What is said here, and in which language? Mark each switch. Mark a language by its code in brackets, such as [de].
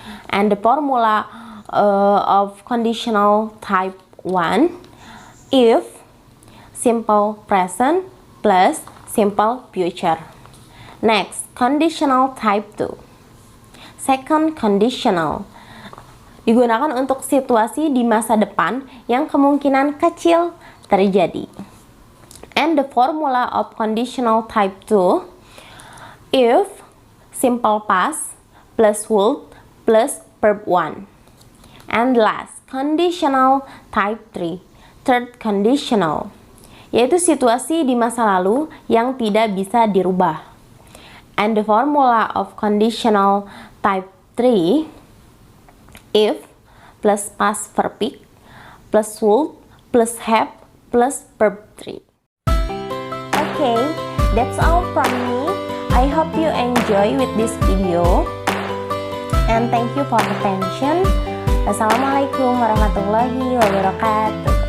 [en] And the formula of conditional type 1, if simple present plus simple future. Next, conditional type 2, second conditional. [id] Digunakan untuk situasi di masa depan yang kemungkinan kecil terjadi. [en] And the formula of conditional type 2, if simple past plus would plus verb 1. And last, conditional type 3, third conditional, [id] yaitu situasi di masa lalu yang tidak bisa dirubah. [en] And the formula of conditional type 3, if plus past perfect plus would plus have plus verb 3. Okay, that's all from me. I hope you enjoy with this video and thank you for attention. [ar] Assalamualaikum warahmatullahi wabarakatuh.